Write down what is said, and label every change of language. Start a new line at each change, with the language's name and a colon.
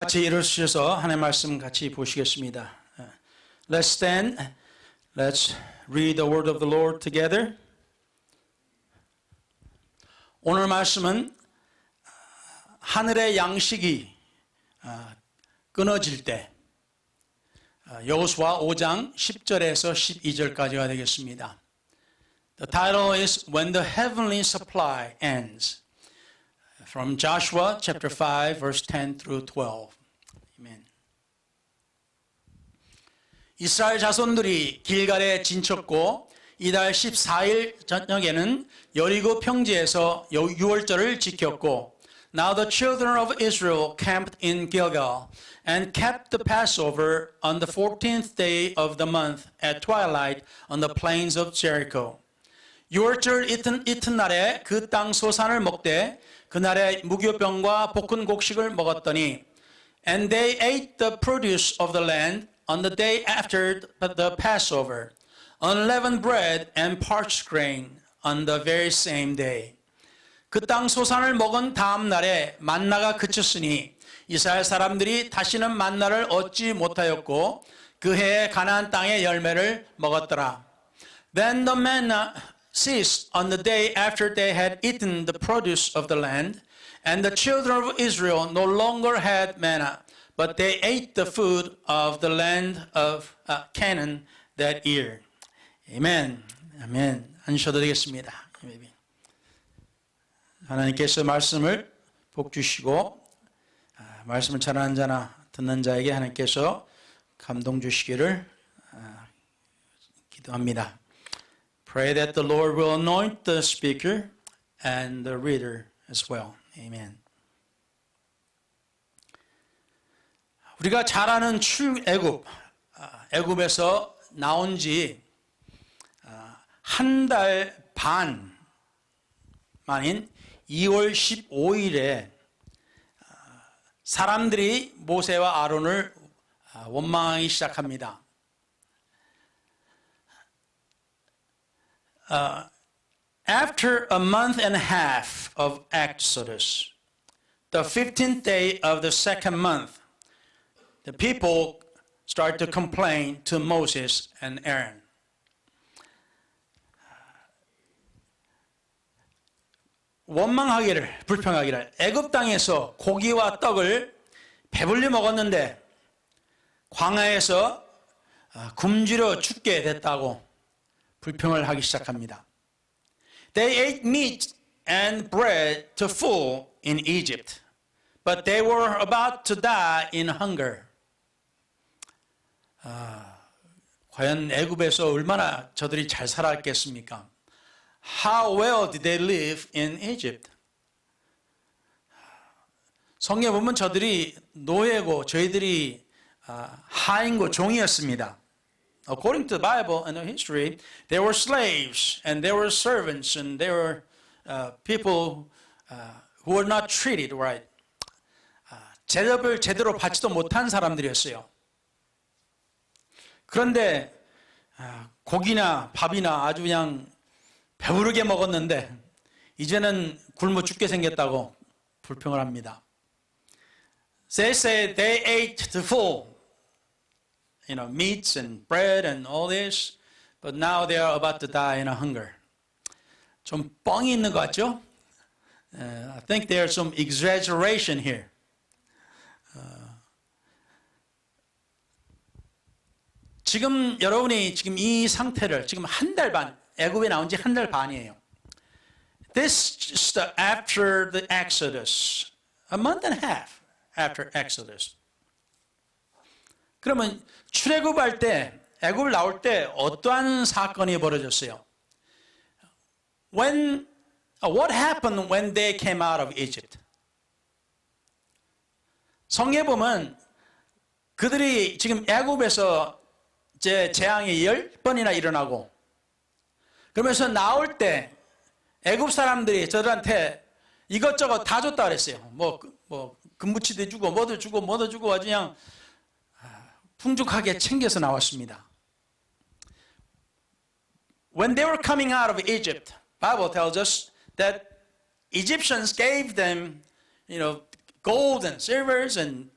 Korean: 같이 일어서셔서 하나님의 말씀 같이 보시겠습니다.
English: Let's stand. Let's read the word of the Lord together.
Korean: 오늘 말씀은 하늘의 양식이 끊어질 때 여호수아 5장 10절에서 12절까지가 되겠습니다.
English: The title is When the Heavenly Supply Ends. From Joshua chapter 5 verse 10 through 12. Amen.
Korean: 이스라엘 자손들이 길갈에 진쳤고 이달 14일 저녁에는 여리고 평지에서 유월절을 지켰고
English: Now the children of Israel camped in Gilgal and kept the Passover on the 14th day of the month at twilight on the plains of Jericho.
Korean: 유월절 이튿날에 그 땅 소산을 먹되 그날에 무교병과 볶은 곡식을 먹었더니
English: And they ate the produce of the land on the day after the Passover, unleavened bread and parched grain on the very same day.
Korean: 그 땅 소산을 먹은 다음 날에 만나가 그쳤으니 이스라엘 사람들이 다시는 만나를 얻지 못하였고 그 해에 가나안 땅의 열매를 먹었더라.
English: Then the manna ceased on the day after they had eaten the produce of the land, and the children of Israel no longer had manna, but they ate the food of the land of Canaan that year.
Korean: Amen. 아멘. 앉으셔도 되겠습니다. 하나님께서 말씀을 복 주시고 말씀을 전하는 자나 듣는 자에게 하나님께서 감동 주시기를 기도합니다.
English: Pray that the Lord will anoint the speaker and the reader as well. Amen.
Korean: 우리가 잘 아는 출애굽, 애굽에서 나온 지 한 달 반 만인 2월 15일에 사람들이 모세와 아론을 원망하기 시작합니다.
English: After a month and a half of Exodus, the 15th day of the second month, the people start to complain to Moses and Aaron.
Korean: 원망하기를, 불평하기를, 애굽 땅에서 고기와 떡을 배불리 먹었는데 광야에서 굶주려 죽게 됐다고 불평을 하기 시작합니다.
English: They ate meat and bread to full in Egypt, but they were about to die in hunger.
Korean: 과연 애굽에서 얼마나 저들이 잘 살았겠습니까?
English: How well did they live in Egypt?
Korean: 성경에 보면 저들이 노예고 저희들이 하인고 종이었습니다.
English: According to the Bible and the history, they were slaves and they were servants and they were people who were not treated right.
Korean: 대접을 제대로 받지도 못한 사람들이었어요. 그런데 고기나 밥이나 아주 그냥 배부르게 먹었는데 이제는 굶어 죽게 생겼다고 불평을 합니다.
English: They say they ate to full. Meats and bread and all this, but now they are about to die in a hunger.
Korean: 좀 뻥이 있는 것 같죠?
English: I think there's some exaggeration here.
Korean: 지금 여러분이 지금 이 상태를 지금 한 달 반, 애굽에 나온 지 한 달 반이에요.
English: This is after the Exodus, a month and a half after Exodus.
Korean: 그러면 출애굽할 때, 애굽을 나올 때 어떠한 사건이 벌어졌어요?
English: What happened when they came out of Egypt?
Korean: 성경에 보면 그들이 지금 애굽에서 재앙이 10번이나 일어나고 그러면서 나올 때 애굽 사람들이 저들한테 이것저것 다 줬다 그랬어요. 뭐 금부치도 주고 뭐도 주고 아주 그냥 풍족하게 챙겨서 나왔습니다.
English: When they were coming out of Egypt, Bible tells us that Egyptians gave them, gold and silvers and